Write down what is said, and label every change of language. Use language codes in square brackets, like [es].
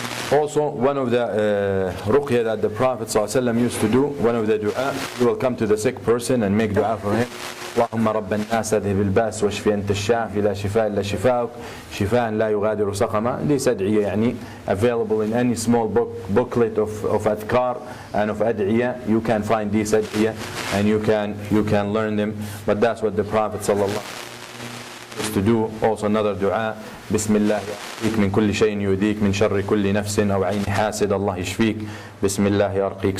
[en] Also, one of the ruqyah that the Prophet ﷺ used to do, one of the dua, he will come to the sick person and make dua for him. [ar] اللهم رب الناس اذهب الباس واشف أنت الشافي لا شفاء إلا شفاءك شفاء لا يغادر سقما. [en] This ad'iyah يعني available in any small booklet of adhkar and of ad'iyah. You can find these ad'iyah and you can learn them. But that's what the Prophet ﷺ used to do. Also another dua, [ar] بسم الله يرقيك من كل شيء يؤذيك من شر كل نفس أو عين حاسد الله يشفيك بسم الله يرقيك.